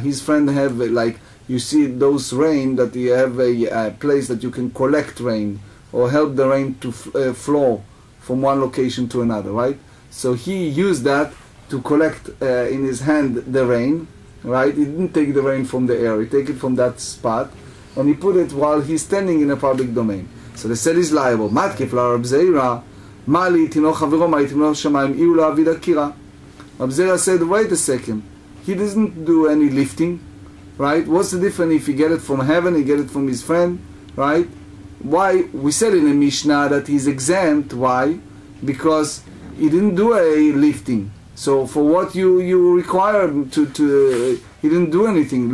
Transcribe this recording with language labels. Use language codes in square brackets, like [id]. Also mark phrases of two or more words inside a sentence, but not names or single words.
[en] His friend have like, you see those rain that you have a place that you can collect rain or help the rain to flow from one location to another, right? So he used that to collect in his hand the rain, right? He didn't take the rain from the air, he take it from that spot and he put it while he's standing in a public domain. So they said he's liable. [arc] מתקיף לה רב זירא, מה לי נטלו מחבירו מה לי נטלו משמים הא לא עביד עקירה. [en] Rab Zeira said, wait a second, he doesn't do any lifting, right? What's the difference if he get it from heaven, he get it from his friend, right? Why? We said in the Mishnah that he's exempt. Why? Because he didn't do a lifting. So for what you require to he didn't do anything.